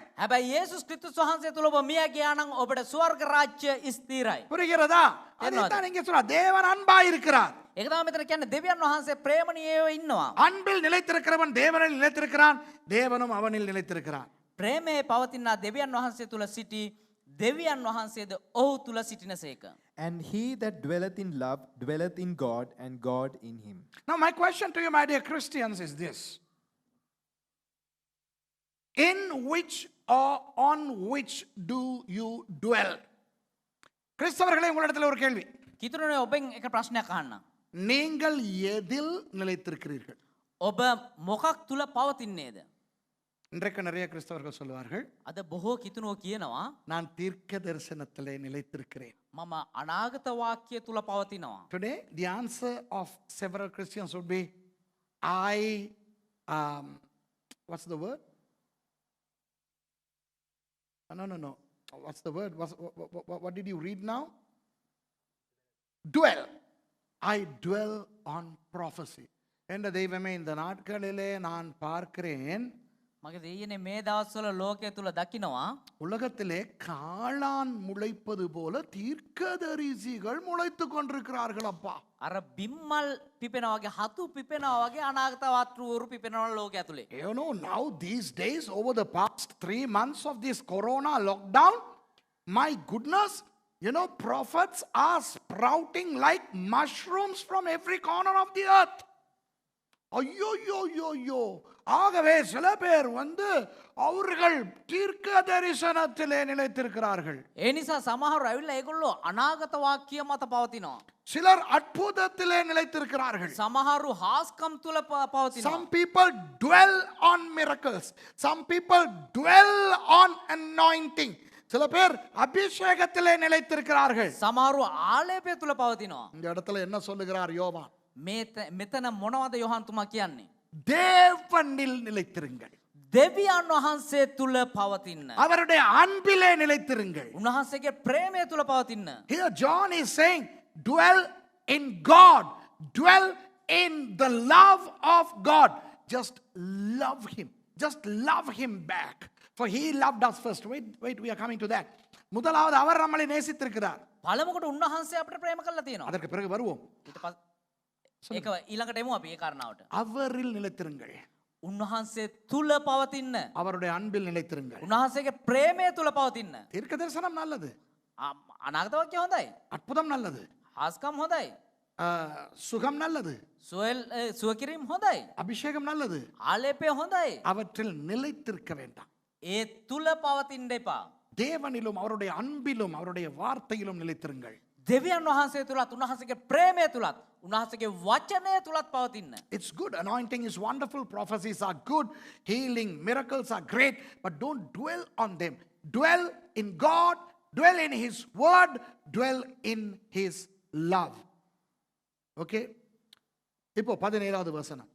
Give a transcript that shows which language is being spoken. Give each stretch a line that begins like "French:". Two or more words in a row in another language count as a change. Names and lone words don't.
Sinhala: හැබැයි යේසුස් ක්‍රිස්තුස් වහන්සේ තුල ඔබ මිය ගියා නම් ඔබට ස්වර්ග රාජ්‍ය ස්ථිරයි.
Tamil: புரிகிறதா? அதைத்தான் இங்கே சொல்றார். தேவன் அன்பாய் இருக்கிறார்.
Sinhala: ඒක තමයි මෙතන කියන්නේ දෙවියන් වහන්සේ ප්‍රේමණීයව ඉන්නවා.
Tamil: அன்பில் நிலைத்திருக்கிறவன் தேவனில் நிலைத்திருக்கிறான், தேவனும் அவனில் நிலைத்திருக்கிறான்.
Sinhala: ප්‍රේමයේ පවතිනා දෙවියන් වහන්සේ තුල සිටි දෙවියන් වහන්සේද ඔහු තුල සිටිනසේක.
English: And he that dwelleth in love dwelleth in God, and God in him. Now my question to you, my dear Christians, is this. In which or on which do you dwell?
Tamil: கிறிஸ்தவர்களே, உங்களிடத்தில் ஒரு கேள்வி.
Sinhala: කිතුරුනේ ඔබෙන් එක ප්‍රශ්නයක් අහන්න.
Tamil: நீங்கள் எதில் நிலைத்திருக்கிறீர்கள்?
Sinhala: ඔබ මොකක් තුල පවතින්නේද?
Tamil: இன்றைக்கு நிறைய கிறிஸ்தவர்கள் சொல்லுவார்கள்,
Sinhala: අද බොහෝ කිතුනෝ කියනවා
Tamil: நான் தீர்க்க தரிசனத்திலே நிலைத்திருக்கிறேன்.
Sinhala: මම අනාගත වාක්‍ය තුල පවතිනවා.
English: Today, the answer of several Christians would be, what's the word? No. What's the word? What did you read now? Dwell. I dwell on prophecy.
Tamil: என்ற தெய்வமே, இந்த நாட்களிலே நான் பார்க்கிறேன்,
Sinhala: මගේ දෙයියනේ මේ දවස්වල ලෝකයේ තුල දකිනවා
Tamil: உலகத்திலே காளான் முளைப்பது போல தீர்க்கதரிசிகள் முளைத்துக் கொண்டிருக்கிறார்கள். அப்பா,
Sinhala: අර බිම්මල් පිපෙනා වගේ හතු පිපෙනා වගේ අනාගත වත්රුවරු පිපෙනවා ලෝකයේ ඇතුලේ.
English: you know, now these days, over the past 3 months of this corona lockdown, my goodness, you know, prophets are sprouting like mushrooms from every corner of the earth.
Tamil: ஐயோ. ஆகவே சில பேர் அவர்கள் தீர்க்க தரிசனத்திலே நிலைத்திருக்கிறார்கள்.
Sinhala: ඒ නිසා සමහරව ඇවිල්ලා ඒගොල්ලෝ අනාගත වාක්‍ය මත පවතිනවා.
Tamil: சிலர் அற்புதத்திலே நிலைத்திருக்கிறார்கள்.
Sinhala: සමහරු හාස්කම් තුල පවතිනවා.
English: Some people dwell on miracles. Some people dwell on anointing.
Tamil: சில பேர் அபிஷேகத்திலே நிலைத்திருக்கிறார்கள்.
Sinhala: සමහරු ආලේපය තුල පවතිනවා.
Tamil: இந்த இடத்துல என்ன சொல்லுகிறார் யோவான்?
Sinhala: මෙතන මොනවද යොහන් තුමා කියන්නේ?
Tamil: தேவனில் நிலைத்திருங்கள்.
Sinhala: දෙවියන් වහන්සේ තුල පවතින්න.
Tamil: அவருடைய அன்பிலே நிலைத்திருங்கள்.
Sinhala: උන්වහන්සේගේ ප්‍රේමය තුල පවතින්න.
English: Here John is saying, dwell in God. Dwell in the love of God. Just love him. Just love him back. For he loved us first. Wait, we are coming to that.
Tamil: முதலாவது அவர் நம்மை நேசித்திருக்கிறார்.
Sinhala: පළමුවට උන්වහන්සේ අපිට ප්‍රේම කළා තියෙනවා.
Tamil: அதற்கு பிறகு வருவோம்.
Sinhala: ඊට පස්සේ ඒක ඊළඟට එමු අපි ඒ කාරණාවට.
Tamil: அவரில் நிலைத்திருங்கள்.
Sinhala: උන්වහන්සේ තුල පවතින්න.
Tamil: அவருடைய அன்பில் நிலைத்திருங்கள்.
Sinhala: උන්වහන්සේගේ ප්‍රේමය තුල පවතින්න.
Tamil: தீர்க்க தரிசனம் நல்லது.
Sinhala: අනාගත වාක්‍ය හොඳයි.
Tamil: அற்புதம் நல்லது.
Sinhala: හාස්කම් හොඳයි.
Tamil: சுகம் நல்லது.
Sinhala: සුව කිරීම හොඳයි.
Tamil: அபிஷேகம் நல்லது.
Sinhala: ආලේපය හොඳයි.
Tamil: அவற்றில் நிலைத்திருக்க வேண்டாம்.
Sinhala: ඒ තුල පවතින්න එපා.
Tamil: தேவனிலும் அவருடைய அன்பிலும் அவருடைய வார்த்தையிலும் நிலைத்திருங்கள்.
Sinhala: දෙවියන් වහන්සේ තුලත් උන්වහන්සේගේ ප්‍රේමය තුලත් උන්වහන්සේගේ වචනය තුලත් පවතින්න.
English: It's good. Anointing is wonderful. Prophecies are good. Healing, miracles are great. But don't dwell on them. Dwell in God. Dwell in his word. Dwell in his love. Okay?
Tamil: இப்போ 17வது வசனம்.